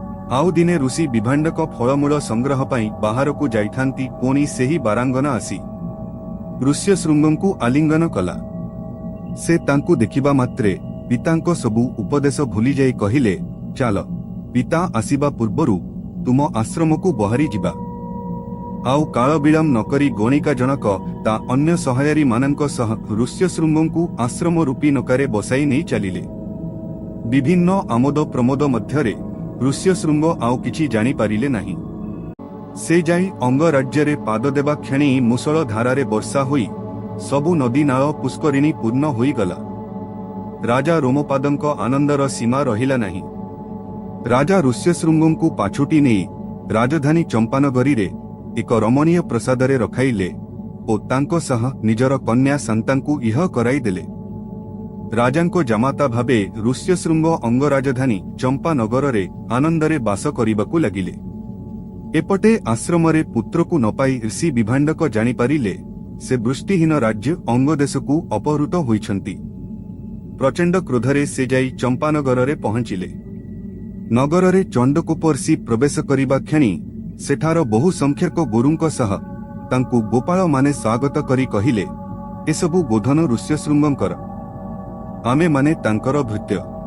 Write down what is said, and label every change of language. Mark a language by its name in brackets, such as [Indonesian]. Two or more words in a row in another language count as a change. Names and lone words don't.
[Odia] ଆଉ ଦିନେ ଋଷି ବିଭାଣ୍ଡକ ଫଳମୂଳ ସଂଗ୍ରହ ପାଇଁ ବାହାରକୁ ଯାଇଥାନ୍ତି ପୁଣି ସେହି ବାରାଙ୍ଗନା ଆସି ଋଷ୍ୟଶୃଙ୍ଗଙ୍କୁ ଆଲିଙ୍ଗନ କଲା। ସେ ତାଙ୍କୁ ଦେଖିବା ମାତ୍ରେ ପିତାଙ୍କ ସବୁ ଉପଦେଶ ଭୁଲି ଯାଇ କହିଲେ, ଚାଲ ପିତା ଆସିବା ପୂର୍ବରୁ ତୁମ ଆଶ୍ରମକୁ ବାହାରି ଯିବା। ଆଉ କାଳ ବିଳମ୍ବ ନକରି ଗଣିକା ଜଣକ ତା ଅନ୍ୟ ସହାୟରୀ ମାନଙ୍କ ସହ ଋଷ୍ୟଶୃଙ୍ଗଙ୍କୁ ଆଶ୍ରମ ରୂପୀ ନୌକାରେ ବସାଇ ନେଇ ଚାଲିଲେ। ବିଭିନ୍ନ ଆମୋଦ ପ୍ରମୋଦ ମଧ୍ୟରେ ଋଷ୍ୟଶୃଙ୍ଗ ଆଉ କିଛି ଜାଣି ପାରିଲେ ନାହିଁ। ସେ ଯାଇ ଅଙ୍ଗ ରାଜ୍ୟ ପାଦ ଦେବା କ୍ଷଣି ମୁଷଳ ଧାରାରେ ବର୍ଷା ହୋଇ ସବୁ ନଦୀ ନାଳ ପୁଷ୍କରିଣୀ ପୂର୍ଣ୍ଣ ହୋଇ ଗଲା। ରାଜା ରୋମପାଦଙ୍କ ଆନନ୍ଦର ସୀମା ରହିଲା ନାହିଁ। ରାଜା ଋଷ୍ୟଶୃଙ୍ଗଙ୍କୁ ପାଛୋଟି ନେଇ ରାଜଧାନୀ ଚମ୍ପାନଗରୀ ରେ ଏକ ରମଣୀୟ ପ୍ରାସାଦରେ ରଖାଇଲେ ଓ ତାଙ୍କ ସହ ନିଜର କନ୍ୟା ଶାନ୍ତାଙ୍କୁ ବାହା କରାଇ ଦେଲେ। ରାଜାଙ୍କ ଜାମାତା ଭାବେ ଋଷ୍ୟଶୃଙ୍ଗ ଅଙ୍ଗ ରାଜଧାନୀ ଚମ୍ପାନଗର ରେ ଆନନ୍ଦରେ ବାସ କରିବାକୁ ଲାଗିଲେ। ଏପଟେ ଆଶ୍ରମରେ ପୁତ୍ରକୁ ନ ପାଇ ଋଷି ବିଭାଣ୍ଡକ ଜାଣି ପାରିଲେ ସେ ବୃଷ୍ଟିହୀନ ରାଜ୍ୟ ଅଙ୍ଗ ଦେଶକୁ ଅପହୃତ ହୋଇଛନ୍ତି। ପ୍ରଚଣ୍ଡ କ୍ରୋଧରେ ସେ ଯାଇ ଚମ୍ପାନଗରରେ ପହଞ୍ଚିଲେ। ନଗରରେ ଚଣ୍ଡକୋପ ଋଷି ପ୍ରବେଶ କରିବା କ୍ଷଣି ସେଠାର ବହୁ ସଂଖ୍ୟକ ଗୋରୁଙ୍କ ସହ ତାଙ୍କୁ ଗୋପାଳ ମାନେ ସ୍ୱାଗତ କରି କହିଲେ, ଏସବୁ ଗୋଧନ ଋଷ୍ୟଶୃଙ୍ଗଙ୍କର। ଆମେ ମାନେ ତାଙ୍କର ଭୃତ୍ୟ।